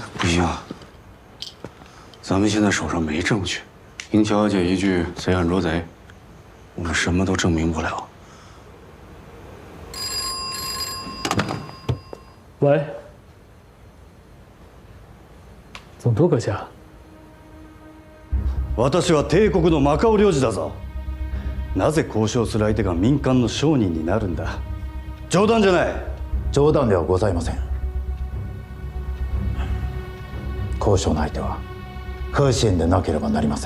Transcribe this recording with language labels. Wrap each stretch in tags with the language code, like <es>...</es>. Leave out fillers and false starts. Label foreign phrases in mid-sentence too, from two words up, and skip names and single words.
<zh>不行，咱们现在手上没证据，赢乔小姐一句“贼喊捉贼”，我们什么都证明不了。喂，总督阁下。</zh> <ja>私は帝国のマカオ領事だぞ。なぜ交渉する相手が民間の商人になるんだ。冗談じゃない。冗談ではございません。交渉の相手はフーシンでなければなりません。</ja>